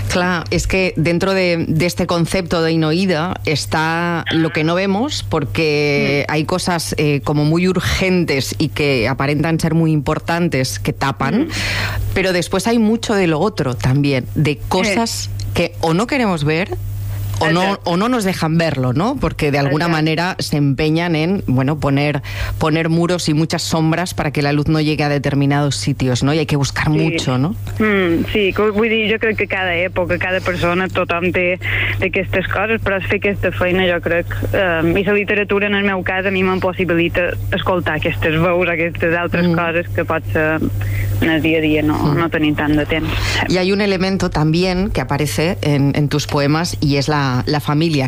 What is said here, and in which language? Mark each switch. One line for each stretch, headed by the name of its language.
Catalan: Clar, és que
Spanish: dentro de este concepto de inoïda està lo que no vemos, porque hay cosas como muy urgentes y que aparentan ser muy importantes que tapan, pero después hay mucho de lo otro también, de cosas que o no queremos ver o no nos dejan verlo, ¿no? Porque de alguna manera se empeñan en, bueno, poner muros y muchas sombras para que la luz no llegue a determinados sitios, ¿no? Y hay que buscar mucho, ¿no?
Catalan: Sí, vull dir, jo crec que cada època, cada persona, tothom té aquestes coses, però fer aquesta feina, jo crec, i la literatura, en el meu cas, a mi m'impossibilita escoltar aquestes veus, aquestes altres coses que potser en el dia a dia no tenim tant de temps.
Spanish: Y hay un elemento también que aparece en tus poemas y es la família.